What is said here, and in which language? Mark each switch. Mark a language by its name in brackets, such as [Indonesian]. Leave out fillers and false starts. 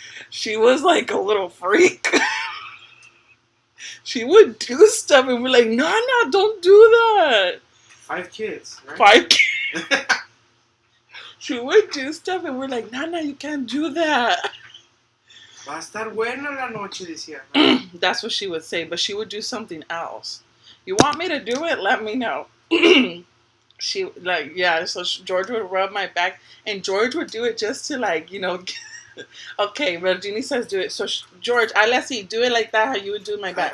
[English] She was like a little freak. She would do stuff, and we're like, no, no, don't do that. 5 kids, right? 5 kids. She would do stuff, and we're like, no, no, you can't do that. [Spanish] Va a estar buena la noche, decía. [English] That's what she would say, but she would do something else. You want me to do it? Let me know. She like yeah. So George would rub my back, and George would do it just to like okay, Virginie says do it. So George, let's see, do it like that. How you would do my back?